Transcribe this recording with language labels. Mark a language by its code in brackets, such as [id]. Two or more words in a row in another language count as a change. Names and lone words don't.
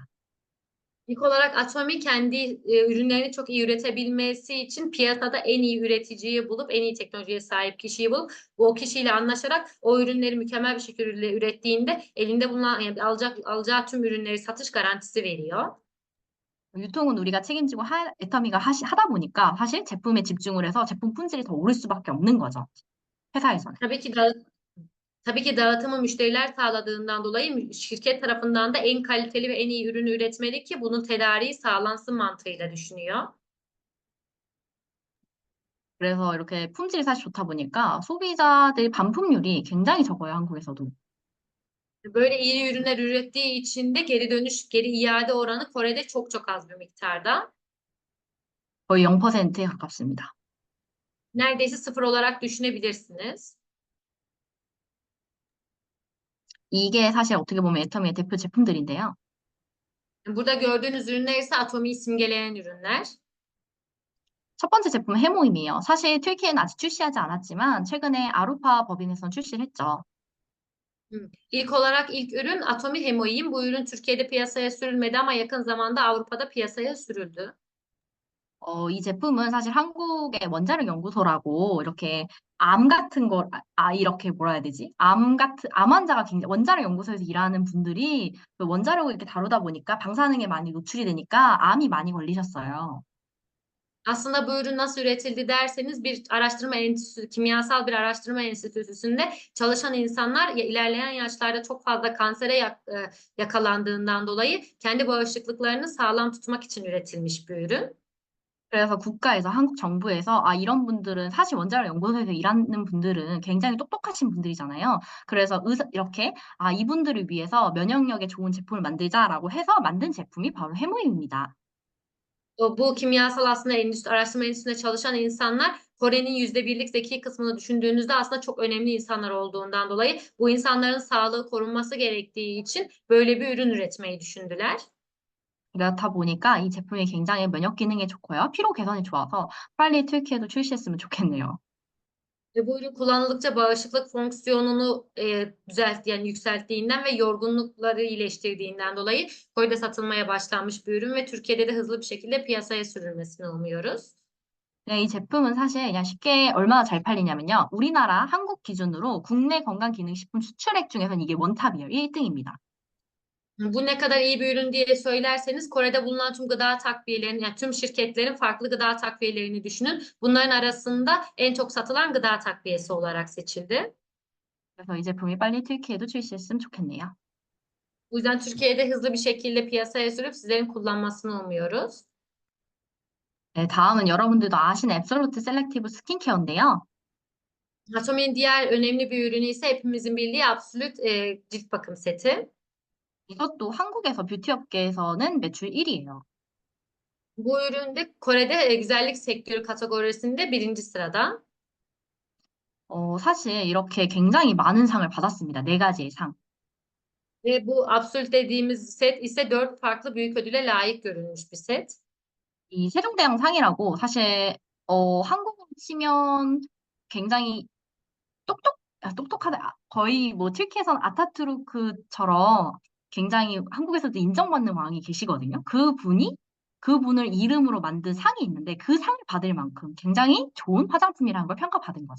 [tr] ilk olarak Atomi kendi ürünlerini çok iyi üretebilmesi için piyasada en iyi üreticiyi bulup, en iyi teknolojiye sahip kişiyi bulup, o kişiyle anlaşarak o ürünleri mükemmel bir şekilde ürettiğinde elinde bulunan, yani alacağı tüm ürünleri satış garantisi veriyor. [ko] 유통은 우리가 책임지고 애터미가 하다 보니까 사실 제품에 집중을 해서 제품 품질이 더 오를 수밖에 없는 거죠. 회사에서는. [tr] Tabii ki tabii ki dağıtımı müşteriler sağladığından dolayı şirket tarafından da en kaliteli ve en iyi ürünü üretmeli ki bunun tedariği sağlansın mantığıyla düşünüyor. [ko] 그래서 이렇게 품질이 사실 좋다 보니까 소비자들 반품률이 굉장히 적어요, 한국에서도. [tr] Böyle iyi ürünler ürettiği için de geri dönüş, geri iade oranı Kore'de çok çok az bir miktarda. [ko] 거의 0%에 가깝습니다. [tr] Neredeyse sıfır olarak düşünebilirsiniz. [ko] 이게 사실 어떻게 보면 애터미의 대표 제품들인데요. [tr] Burada gördüğünüz ürünler ise Atomi'yi simgeleyen ürünler. [ko] 첫 번째 제품은 해모임이에요. 사실 튀르키예는 아직 출시하지 않았지만 최근에 아루파 법인에서 출시를 했죠. [tr] İlk olarak ilk ürün Atomi Hemoin. Bu ürün Türkiye'de piyasaya sürülmedi ama yakın zamanda Avrupa'da piyasaya sürüldü. [ko] 이 제품은 사실 한국의 원자력 연구소라고 이렇게 암 같은 거, 이렇게 뭐라 해야 되지? 암 환자가 굉장히, 원자력 연구소에서 일하는 분들이 그 원자력을 이렇게 다루다 보니까 방사능에 많이 노출이 되니까 암이 많이 걸리셨어요. [tr] Aslında bu ürün nasıl üretildi derseniz bir araştırma enstitüsü, kimyasal bir araştırma enstitüsünde çalışan insanlar ilerleyen yaşlarda çok fazla kansere yakalandığından dolayı kendi bağışıklıklarını sağlam tutmak için üretilmiş bir ürün. [ko] 그래서 국가에서, 한국 정부에서, 이런 분들은, 사실 원자력 연구소에서 일하는 분들은 굉장히 똑똑하신 분들이잖아요. 그래서 이렇게, 이분들을 위해서 면역력에 좋은 제품을 만들자라고 해서 만든 제품이 바로 해모임입니다. [tr] Bu kimyasal aslında araştırma enstitüsünde çalışan insanlar Kore'nin %1'lik zeki kısmını düşündüğünüzde aslında çok önemli insanlar olduğundan dolayı bu insanların sağlığı korunması gerektiği için böyle bir ürün üretmeyi düşündüler. [ko] 그렇다 보니까 이 제품이 굉장히 면역 기능에 좋고요. 피로 개선에 좋아서 빨리 튀르키예도 출시했으면 좋겠네요. [tr] Ve bu ürün kullanıldıkça bağışıklık fonksiyonunu yani yükselttiğinden ve yorgunlukları iyileştirdiğinden dolayı Kore'de satılmaya başlanmış bir ürün ve Türkiye'de de hızlı bir şekilde piyasaya sürülmesini umuyoruz. [ko] 네, 이 제품은 사실 그냥 쉽게 얼마나 잘 팔리냐면요. 우리나라 한국 기준으로 국내 건강기능식품 수출액 중에서는 이게 원탑이에요. 1등입니다. [tr] Bu ne kadar iyi bir ürün diye söylerseniz Kore'de bulunan tüm gıda takviyelerini, yani tüm şirketlerin farklı gıda takviyelerini düşünün. Bunların arasında en çok satılan gıda takviyesi olarak seçildi. [ko] 그래서 이 제품이 빨리 튀르키예도 출시했으면 좋겠네요. [tr] Bu yüzden Türkiye'de hızlı bir şekilde piyasaya sürüp sizlerin kullanmasını umuyoruz. [ko] 네, 다음은 여러분들도 아시는 앱솔루트 셀렉티브 스킨케어인데요. [tr] Atomi'nin diğer önemli bir ürünü ise hepimizin bildiği Absolut cilt bakım seti. [ko] 이것도 한국에서 뷰티 업계에서는 매출 1위예요. [tr] Bu ürün de Kore'de güzellik sektörü kategorisinde birinci sırada. [ko] 사실 이렇게 굉장히 많은 상을 받았습니다. 네 가지의 상. [tr] Ve bu Absolut dediğimiz set ise 4 farklı büyük ödüle layık görülmüş bir set. [ko] 이 세종대왕 상이라고 사실 한국으로 치면 굉장히 똑똑하다. 거의 뭐 튀르키예선 아타투르크처럼 굉장히 한국에서도 인정받는 왕이 계시거든요. 그분을 이름으로 만든 상이 있는데 그 상을 받을 만큼 굉장히 좋은 화장품이라는 걸 평가받은 거죠.